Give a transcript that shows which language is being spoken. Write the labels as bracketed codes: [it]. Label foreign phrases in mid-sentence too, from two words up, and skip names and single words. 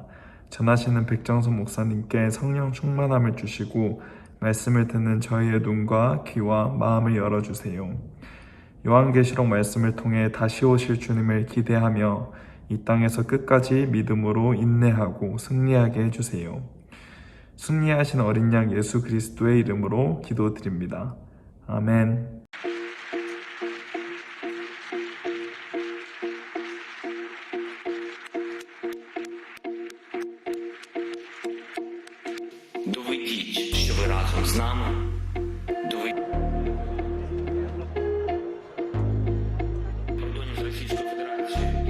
[ko] 전하시는 백정선 목사님께 성령 충만함을 주시고 말씀을 듣는 저희의 눈과 귀와 마음을 열어주세요. 요한계시록 말씀을 통해 다시 오실 주님을 기대하며 이 땅에서 끝까지 믿음으로 인내하고 승리하게 해주세요. 승리하신 어린 양 예수 그리스도의 이름으로 기도드립니다. 아멘. [uk] Доведіть, що ви разом з нами. Кордонів з Російською Федерацією.